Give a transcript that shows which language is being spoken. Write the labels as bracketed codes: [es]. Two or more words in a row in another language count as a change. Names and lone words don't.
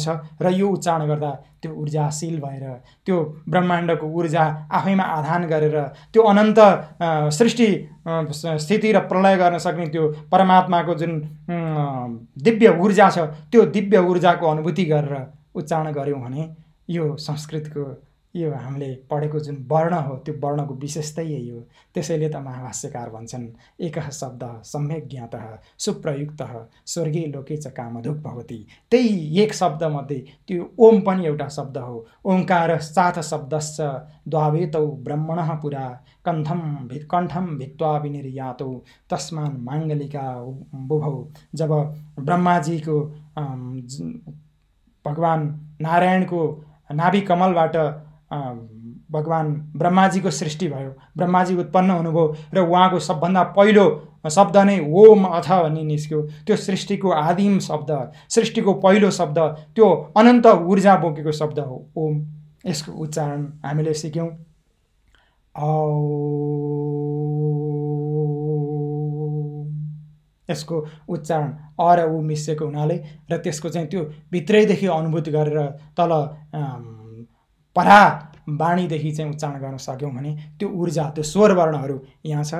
[ne] र यो उच्चारण गर्दा त्यो ऊर्जाशील भएर त्यो ब्रह्माण्डको ऊर्जा आफैमा आधान गरेर त्यो अनन्त सृष्टि स्थिति र प्रलय गर्न सक्ने त्यो परमात्माको जुन दिव्य ऊर्जा छ, त्यो दिव्य ऊर्जाको अनुभूति गरेर उच्चारण गर्यौँ भने यो संस्कृतको यो हामीले पढेको जुन वर्ण हो त्यो वर्णको विशेषतै यही हो। त्यसैले त महाभाष्यकार भन्छन् [sa] एकः शब्द सम्यक ज्ञातः सुप्रयुक्तः स्वर्गीय लोके च कामधुक भवति। [ne] त्यही एक शब्दमध्ये त्यो ओम पनि एउटा शब्द हो। [sa] ओंकार साथ शब्दश्च द्वावेतौ ब्रह्मणः पुरा कण्ठम भित्वा विनिर्यातौ तस्मान् माङ्गलिका बुभौ। [ne] जब ब्रह्माजीको भगवान नारायणको नाभि कमलबाट भगवान ब्रह्माजीको सृष्टि भयो, ब्रह्माजी उत्पन्न हुनुभयो र उहाँको सबभन्दा पहिलो शब्द नै ओम अथ भन्ने निस्क्यो। त्यो सृष्टिको आदिम शब्द, सृष्टिको पहिलो शब्द, त्यो अनन्त ऊर्जा बोकेको शब्द हो ओम। यसको उच्चारण हामीले सिक्यौँ। यसको उच्चारण अ र उ मिसिएको हुनाले र त्यसको चाहिँ त्यो भित्रैदेखि अनुभूति गरेर तल परा वाणीदेखि चाहिँ उच्चारण गर्न सक्यौँ भने त्यो ऊर्जा, त्यो स्वर वर्णहरू यहाँ छ।